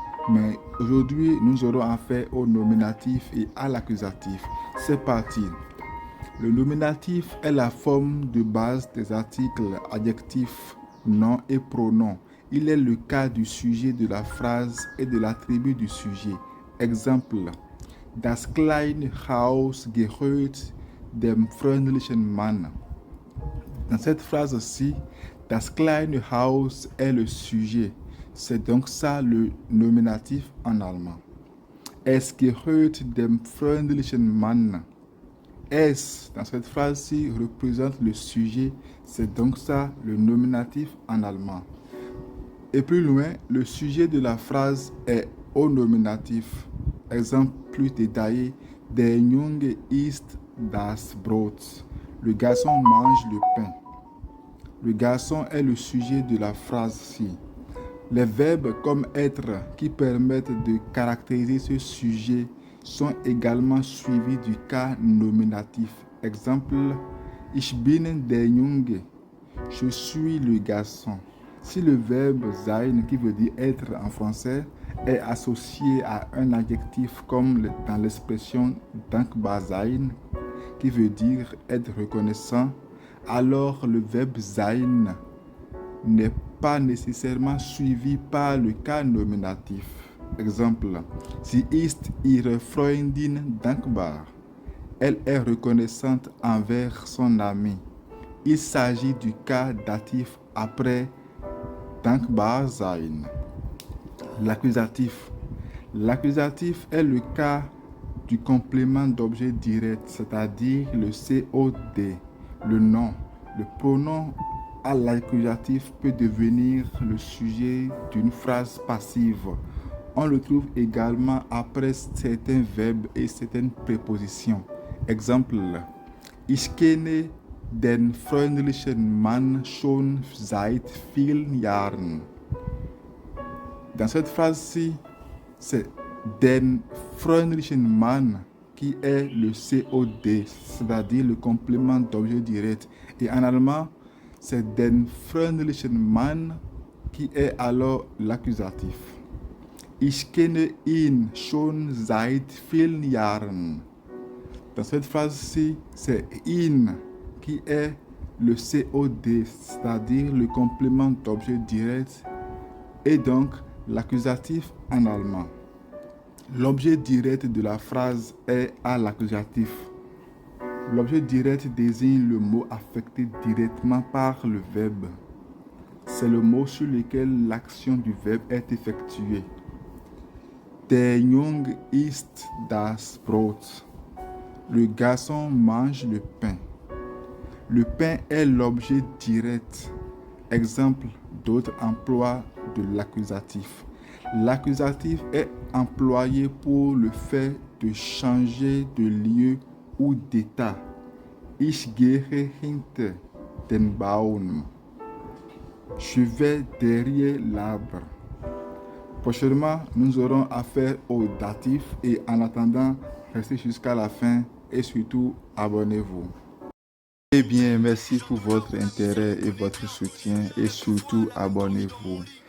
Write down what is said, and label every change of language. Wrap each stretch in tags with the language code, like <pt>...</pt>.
<fr>Mais aujourd'hui, nous aurons affaire au nominatif et à l'accusatif. C'est parti. Le nominatif est la forme de base des articles, adjectifs, noms et pronoms. Il est le cas du sujet de la phrase et de l'attribut du sujet. Exemple:</fr> <de>Das kleine Haus gehört dem freundlichen Mann.</de> <fr>Dans cette phrase-ci,</fr> <de>das kleine Haus</de> <fr>est le sujet. C'est donc ça le nominatif en allemand.</fr> <de>Es gehört dem freundlichen Mann.</de> <fr>Es, dans cette phrase-ci, représente le sujet. C'est donc ça le nominatif en allemand. Et plus loin, le sujet de la phrase est au nominatif. Exemple plus détaillé:</fr> <de>Der Junge isst das Brot.</de> <fr>Le garçon mange le pain. Le garçon est le sujet de la phrase-ci. Les verbes comme être qui permettent de caractériser ce sujet sont également suivis du cas nominatif. Exemple:</fr> <de>Ich bin der Junge.</de> <fr>Je suis le garçon. Si le verbe sein, qui veut dire être en français, est associé à un adjectif comme dans l'expression</fr> <de>dankbar sein,</de> <fr>qui veut dire être reconnaissant, alors le verbe sein n'est pas nécessairement suivi par le cas nominatif. Exemple:</fr> <de>Sie ist ihrer Freundin dankbar.</de> <fr>Elle est reconnaissante envers son ami. Il s'agit du cas datif après</fr> <de>dankbar sein.</de> <fr>L'accusatif. L'accusatif est le cas du complément d'objet direct, c'est-à-dire le COD, le nom. Le pronom à l'accusatif peut devenir le sujet d'une phrase passive. On le trouve également après certains verbes et certaines prépositions. Exemple:</fr> <de>Ich kenne den freundlichen Mann schon seit vielen Jahren.</de> <fr>Dans cette phrase-ci, c'est</fr> <de>den freundlichen Mann</de> <fr>qui est le COD, c'est-à-dire le complément d'objet direct. Et en allemand, c'est</fr> <de>den freundlichen Mann</de> <fr>qui est alors l'accusatif.</fr> <de>Ich kenne ihn schon seit vielen Jahren.</de> <fr>Dans cette phrase-ci, c'est ihn qui est le COD, c'est-à-dire le complément d'objet direct et donc l'accusatif en allemand. L'objet direct de la phrase est à l'accusatif. L'objet direct désigne le mot affecté directement par le verbe. C'est le mot sur lequel l'action du verbe est effectuée.</fr> <de>Der Junge isst das Brot.</de> <fr>Le garçon mange le pain. Le pain est l'objet direct. Exemple d'autres emplois de l'accusatif. L'accusatif est employé pour le fait de changer de lieu ou d'état.</fr> <de>Ich gehe hinter den Baum.</de> <fr>Je vais derrière l'arbre. Prochainement, nous aurons affaire au datif et en attendant, restez jusqu'à la fin et surtout abonnez-vous. Eh bien, merci pour votre intérêt et votre soutien et surtout abonnez-vous.</fr>